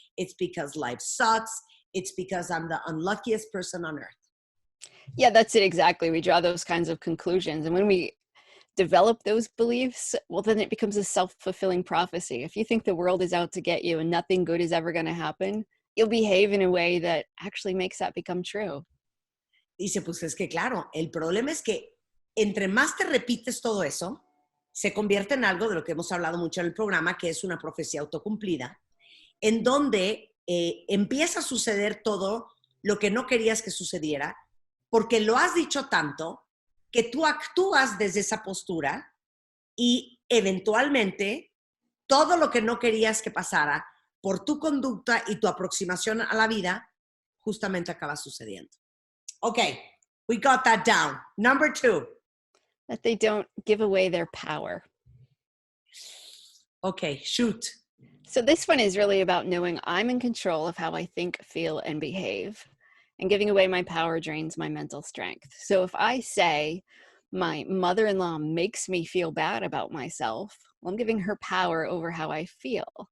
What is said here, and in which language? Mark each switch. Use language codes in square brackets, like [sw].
[en] It's because life sucks. It's because I'm the unluckiest person on earth. Yeah, that's it exactly. We draw those kinds of conclusions. And when we develop those beliefs, well, then it becomes a self-fulfilling prophecy. If you think the world is out to get you and nothing good is ever going to happen, you'll behave in a way that actually makes that become true. [es] Dice, pues es que claro, el problema es que entre más te repites todo eso, se convierte en algo de lo que hemos hablado mucho en el programa, que es una profecía autocumplida, en donde empieza a suceder todo lo que no querías que sucediera, porque lo has dicho tanto que tú actúas desde esa postura y eventualmente todo lo que no querías que pasara por tu conducta y tu aproximación a la vida, justamente acaba sucediendo. [en] Okay, we got that down. Number 2. That they don't give away their power. Okay, shoot. So this one is really about knowing I'm in control of how I think, feel, and behave. And giving away my power drains my mental strength. So if I say my mother-in-law makes me feel bad about myself, well, I'm giving her power over how I feel.